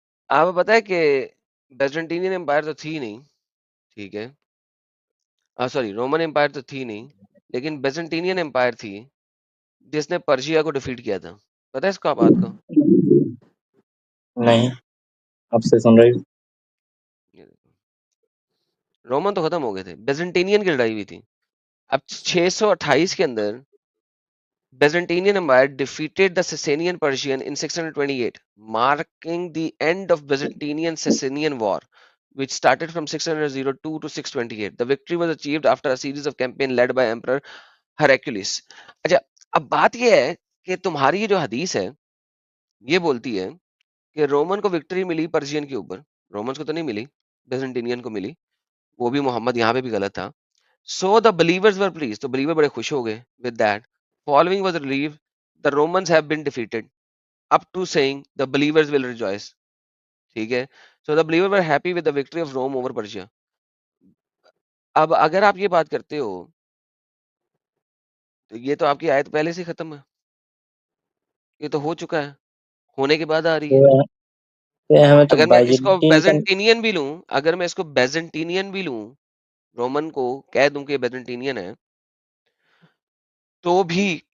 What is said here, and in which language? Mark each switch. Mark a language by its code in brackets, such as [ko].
[hi] आपको पता है कि बेजेंटीनियन एम्पायर तो थी नहीं, ठीक है, सॉरी रोमन एम्पायर तो थी नहीं, लेकिन बेजेंटीनियन एम्पायर थी जिसने पर्शिया को डिफीट किया था। पता है इसका बात को? नहीं, आपसे सुन रही हूँ। ये देखो, रोमन तो खत्म हो गए थे, बेजेंटीनियन की लड़ाई हुई थी। अब 628 के अंदर [en] Byzantine Empire defeated the Sasanian Persian in 628, marking the end of Byzantine Sasanian War, which started from 602 to 628. The victory was achieved after a series of campaigns led by Emperor Heraclius. [hi] अच्छा, अब बात यह है कि तुम्हारी ये जो हदीस है ये बोलती है कि रोमन को विक्ट्री मिली पर्शियन के ऊपर, रोमन्स को तो नहीं मिली, बेजेंटीनियन को मिली, वो भी मोहम्मद यहाँ पे भी गलत था। [en] So the believers were pleased, [hi] तो believer बड़े खुश हो गए [en] with that. Following was relieved, the Romans have been defeated, up to saying the believers will rejoice. [hi] ठीक है, [en] so the believers were happy with the victory of Rome over Persia. [hi] अब अगर आप ये बात करते हो तो ये तो आपकी आयत पहले से ही खत्म है, ये तो हो चुका है, होने के बाद आ रही है। तो, हमें तो अगर मैं इसको बाइजेंटीन का। बेजेंटीनियन भी लूं, अगर मैं इसको बेजेंटीनियन भी लूं, रोमन को कह दूं कि बेजेंटीनियन है, तो भी